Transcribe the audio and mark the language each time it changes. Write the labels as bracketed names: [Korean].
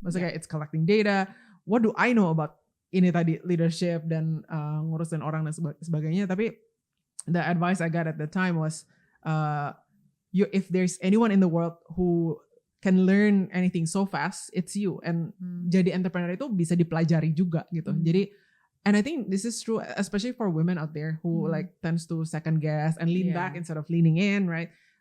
[English] Maksudnya kayak it's collecting data. What do I know about [Indonesian] ini tadi leadership dan ngurusin orang dan sebagainya. [English] Tapi the advice I got at the time was, if there's anyone in the world who can learn anything so fast, it's you. [Indonesian] And jadi entrepreneur itu bisa dipelajari juga gitu. [English] Jadi, and I think this is true, especially for women out there who like tends to second guess and lean back instead of leaning in, right?